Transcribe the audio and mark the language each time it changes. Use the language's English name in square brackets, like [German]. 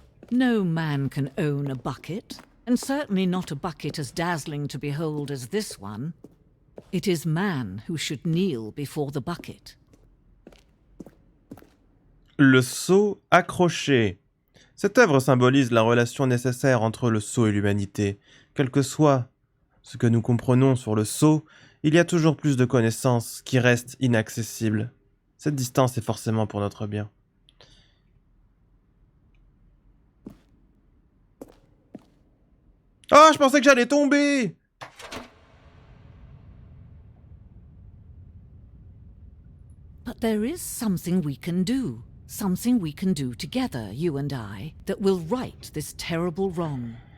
[English] No man can own a bucket, and certainly not a bucket as dazzling to behold as this one. It is man who should kneel before the bucket. [French] Le sceau accroché. Cette œuvre symbolise la relation nécessaire entre le sceau et l'humanité. Quel que soit ce que nous comprenons sur le sceau, il y a toujours plus de connaissances qui restent inaccessibles. Cette distance est forcément pour notre bien. Oh, je pensais que j'allais tomber! [English] But there is something we can do. Something we can do together, you and I, that will right this terrible wrong.